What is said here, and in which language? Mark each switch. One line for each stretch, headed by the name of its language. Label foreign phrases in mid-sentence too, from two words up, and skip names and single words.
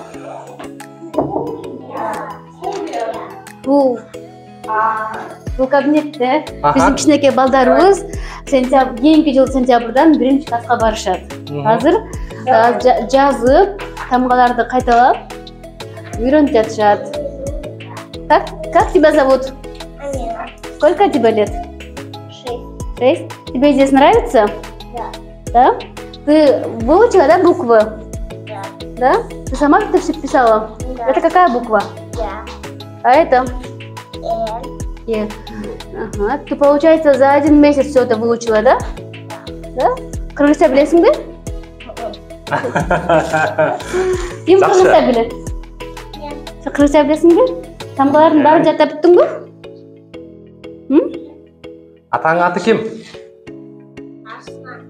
Kyrgyz: Бул кабинетте биздин кичинекей балдарыбыз кийинки жыл сентябрдан 1-класска барышат. Азыр жазып, тамгаларды кайталап үйрөнүп жатышат.
Russian: Как тебя зовут? Амина. Сколько тебе лет? 6. Тебе здесь нравится? Да. Ты выучила, да, буквы? Да. Да? Ты сама это все писала? Да. Это какая буква? Я. А это? Е. Ага. Ты, получается, за 1 месяц все это выучила, да?
Kyrgyz: Да? Кыргызча билесиң бе? Ким кыргызча билет? Сен кыргызча билесиң бе? Тамгалардын баарын жаттап бүттүңбү? Атаң аты ким? Арслан.